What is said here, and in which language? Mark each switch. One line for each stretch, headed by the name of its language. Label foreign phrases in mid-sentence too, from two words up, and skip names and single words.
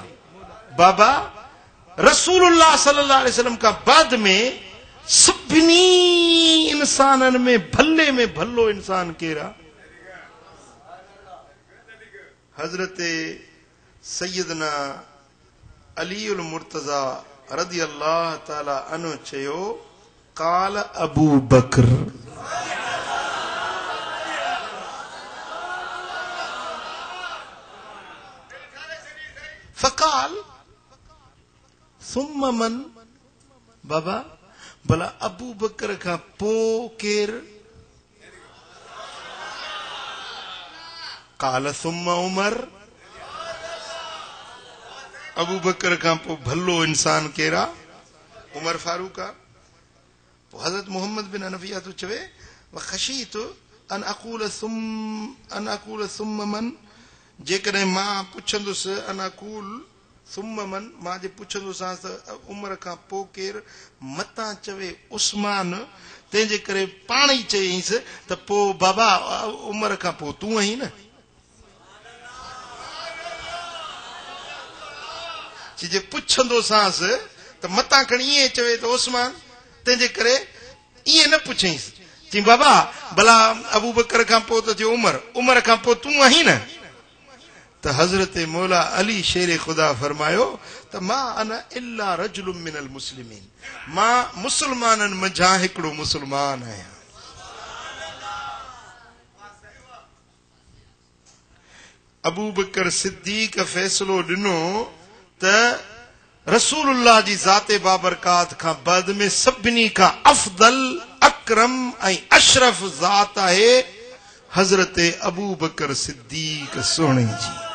Sindhi: बाबा
Arabic: رسول الله صلى الله عليه وسلم
Sindhi: खां बाद में सभिनी इंसाननि में भलो इंसान केरु आहे? हज़रत सैयदना अली उल मुर्तज़ा
Arabic: رضي الله تعالى عنه
Sindhi: चयो
Arabic: قال أبو بكر. فقال ثم من.
Sindhi: बाबा भला अबू बकर खां पोइ केरु?
Arabic: قال ثم عمر.
Sindhi: अबू बकर खां पोइ भलो इंसान केरु आहे? उमर फारूक आहे. पोइ हज़रत मोहम्मद बिन हनफिया तो चवे
Arabic: خشيت أن أقول ثم من.
Sindhi: जेकॾहिं मां पुछंदुसि
Arabic: أن أقول ثم من,
Sindhi: मां जे पुछंदुसां त उमर खां पोइ केरु, मतां चवे उस्मान, तंहिंजे करे पाण ई चयईंसि त पोइ बाबा उमर खां पोइ तूं आहीं न. जे पुछंदोसांसि त मतां खणी ईअं चवे त उस्मान, तंहिंजे करे ईअं न पुछईंसि. चई बाबा भला अबू बकर खां पोइ त थियो उमर खां पोइ तूं आहीं न. त हज़रत मौला अली शेर ख़ुदा फरमायो त मां
Arabic: أنا إلا رجل من المسلمين.
Sindhi: मां मुसलमाननि मंझां हिकिड़ो मुसलमान आहियां. अबू बकर सिद्दीक़ फ़ैसिलो ॾिनो त रसूलुल्लाह जी ज़ाते बाबरकात खां बाद में सभिनी खां अफ़दल अकरम ऐं अशरफ ज़ात आहे हज़रत अबू बकर सिद्दीक़ सोणे जी.